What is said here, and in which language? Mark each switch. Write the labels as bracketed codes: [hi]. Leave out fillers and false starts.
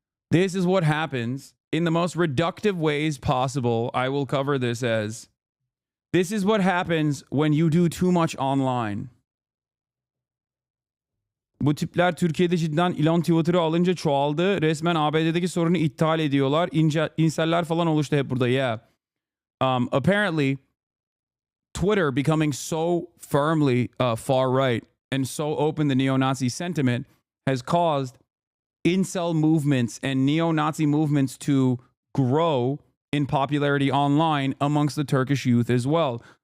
[en] This is what happens in the most reductive ways possible. I will cover this as, this is what happens when you do too much online. [tr] Bu tipler Türkiye'de cidden ilan Twitter'ı alınca çoğaldı. Resmen ABD'deki sorunu iptal ediyorlar. İnseller falan oluştu hep burada. [en] Yeah. Apparently, Twitter becoming so firmly far right and so open to neo-Nazi sentiment has caused incel movements and neo-Nazi movements to grow in popularity online amongst the Turkish youth as well.